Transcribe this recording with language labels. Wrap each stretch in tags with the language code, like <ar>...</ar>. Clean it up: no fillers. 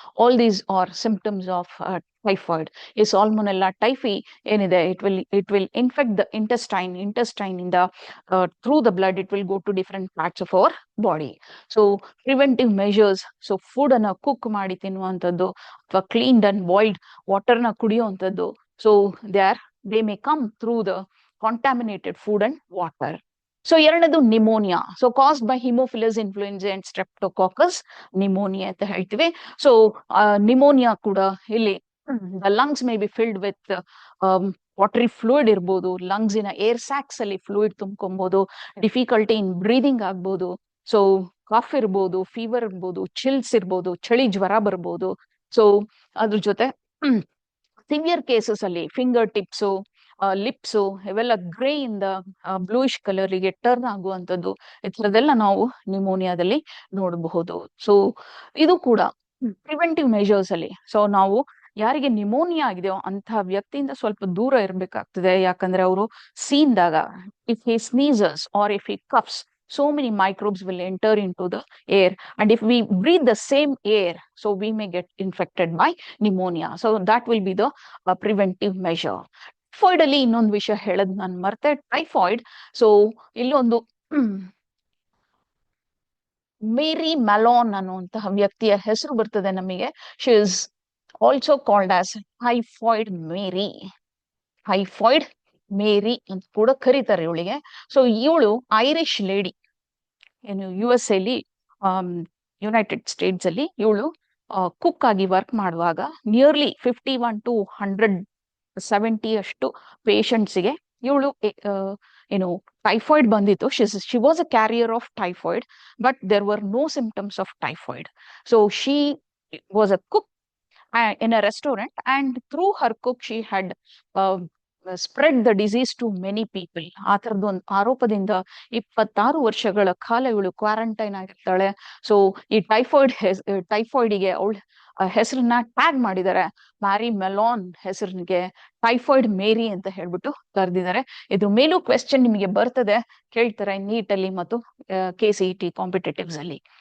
<en>All these are symptoms of typhoid. ಈ salmonella typhi ಏನಿದೆ, it will infect the intestine ಇಂದ through the blood it will go to different parts of our body.</en> <kn>So</kn> <en>preventive measures,</en> <kn>so food ಅನ್ನ cook ಮಾಡಿ ತಿನ್ನುವಂಥದ್ದು ಅಥವಾ</kn> <en>cleaned and boiled water</en> <kn>ನ ಕುಡಿಯುವಂಥದ್ದು.</kn> <en>So they may come through the contaminated food and water.</en> <kn>So ಎರಡನೇದು pneumonia.</kn> <en>so caused by haemophilus influenza and streptococcus pneumonia</en> <kn>ಅಂತ ಹೇಳ್ತೀವಿ. So pneumonia ಕೂಡ ಇಲ್ಲಿ</kn> <en>the lungs may be filled with</en> <kn>watery fluid ಇರ್ಬೋದು, ಲಂಗ್ಸಿನ air sacs ಅಲ್ಲಿ fluid ತುಂಬ್ಕೊಬಹುದು,</kn> <en>difficulty in breathing</en> <kn>ಆಗ್ಬೋದು, so cough ಇರ್ಬೋದು, fever ಇರ್ಬೋದು, ಚಿಲ್ಸ್ ಇರ್ಬೋದು, ಚಳಿ ಜ್ವರ ಬರ್ಬೋದು. ಸೊ ಅದ್ರ ಜೊತೆ ಸಿವಿಯರ್ ಕೇಸಸ್ ಅಲ್ಲಿ ಫಿಂಗರ್ ಟಿಪ್ಸು, ಲಿಪ್ಸು ಇವೆಲ್ಲ ಗ್ರೇ ಇಂದ ಬ್ಲೂಯಿಶ್ ಕಲರ್ಗೆ ಟರ್ನ್ ಆಗುವಂಥದ್ದು, ಈ ಥರದೆಲ್ಲ ನಾವು ನಿಮೋನಿಯಾದಲ್ಲಿ ನೋಡಬಹುದು. ಸೊ ಇದು ಕೂಡ ಪ್ರಿವೆಂಟಿವ್ ಮೆಷರ್ಸ್ ಅಲ್ಲಿ. ಸೊ ನಾವು ಯಾರಿಗೆ ನಿಮೋನಿಯಾ ಆಗಿದೆಯೋ ಅಂತಹ ವ್ಯಕ್ತಿಯಿಂದ ಸ್ವಲ್ಪ ದೂರ ಇರಬೇಕಾಗ್ತದೆ. ಯಾಕಂದ್ರೆ ಅವರು ಸೀನ್ದಾಗ,</kn> <en>If he sneezes or if he coughs, so many microbes will enter into the air, and if we breathe the same air, so we may get infected by pneumonia. So that will be the preventive measure.</en> <kn>Typhoid ಅಲ್ಲಿ ಇನ್ನೊಂದು ವಿಷಯ ಹೇಳೋದು ನಾನು ಮರ್ತೆ. Typhoid, so ಇಲ್ಲೊಂದು ಮೇರಿ Mellon ಅನ್ನುವಂತಹ ವ್ಯಕ್ತಿಯ ಹೆಸರು ಬರ್ತದೆ ನಮಗೆ.</kn> <en>She is also called as typhoid Mary.</en> <kn>Typhoid ಮೇರಿ ಅಂತ ಕೂಡ ಕರೀತಾರೆ ಇವಳಿಗೆ. ಸೊ ಇವಳು ಐರಿಷ್ ಲೇಡಿ. ಏನು US ಅಲ್ಲಿ, ಯುನೈಟೆಡ್ ಸ್ಟೇಟ್ಸ್ ಅಲ್ಲಿ ಇವಳು ಕುಕ್ ಆಗಿ ವರ್ಕ್ ಮಾಡುವಾಗ ನಿಯರ್ಲಿ 51 to 170 ಅಷ್ಟು ಪೇಷಂಟ್ಸ್ಗೆ ಇವಳು ಏನು ಟೈಫಾಯ್ಡ್ ಬಂದಿತ್ತು.</kn> <en>She was a carrier of typhoid, but there were no symptoms of typhoid. So she was a cook in a restaurant, and through her cook she had uh, spread the disease to many people.</en> <kn>ಆ ತರದೊಂದು ಆರೋಪದಿಂದ 26 ವರ್ಷಗಳ ಕಾಲ ಇವಳು quarantine ಆಗಿರ್ತಾಳೆ. So ಈ ಟೈಫಾಯ್ಡ್ಗೆ ಅವಳ ಹೆಸರನ್ನ tag ಮಾಡಿದ್ದಾರೆ. Marry Mellon ಹೆಸರಿಗೆ typhoid ಮೇರಿ ಅಂತ ಹೇಳ್ಬಿಟ್ಟು ಕರೆದಿದ್ದಾರೆ. ಇದ್ರ ಮೇಲೂ ಕ್ವೆಶ್ಚನ್ ನಿಮಗೆ ಬರ್ತದೆ, ಕೇಳ್ತಾರೆ ನೀಟಲ್ಲಿ ಮತ್ತು KCET ಕಾಂಪಿಟೇಟಿವ್ಸ್ ಅಲ್ಲಿ.</kn>